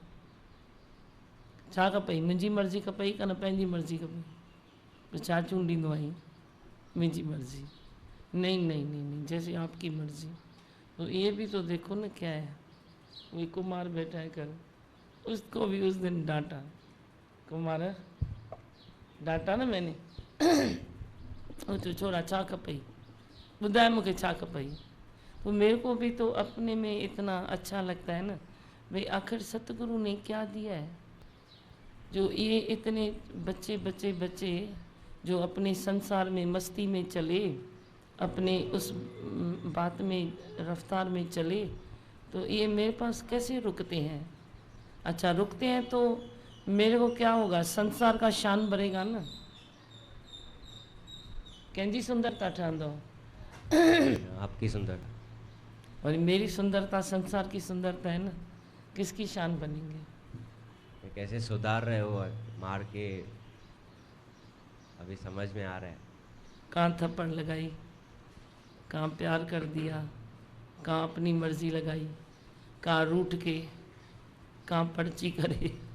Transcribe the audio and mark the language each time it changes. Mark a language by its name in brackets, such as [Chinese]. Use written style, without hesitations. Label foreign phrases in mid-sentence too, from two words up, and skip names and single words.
[Sindhi] छा खपई, मुंहिंजी मर्ज़ी खपई कन पंहिंजी मर्ज़ी खपई, तो छा चूंडींदो आहीं, मुंहिंजी मर्ज़ी, [Hindi] नहीं नहीं नहीं नहीं, जैसे आपकी मर्ज़ी। तो ये भी तो देखो ना क्या है। वही कुमार बैठा है कर, उसको भी उस दिन डांटा, कुमार डांटा ना मैंने। [Sindhi] वो तो छोड़ा छा खपई, ॿुधाए मूंखे छा खपई। [Hindi] तो मेरे को भी तो अपने में इतना अच्छा लगता है ना, भाई आखिर सतगुरु ने क्या दिया है। जो ये इतने बच्चे बच्चे बच्चे जो अपने संसार में मस्ती में चले, अपने उस बात में रफ्तार में चले, तो ये मेरे पास कैसे रुकते हैं। अच्छा रुकते हैं तो मेरे को क्या होगा, संसार का शान बढ़ेगा ना। [Sindhi] कंहिंजी सुंदरता ठहंदो, [Hindi] आपकी सुंदरता। और मेरी सुंदरता संसार की सुंदरता है ना, किसकी शान बनेंगे। ये कैसे सुधार रहे हो मार के, अभी समझ में आ रहा है। कहाँ थप्पड़ लगाई, कहाँ प्यार कर दिया, कहाँ अपनी मर्जी लगाई, कहाँ रूठ के, कहाँ पर्ची करे।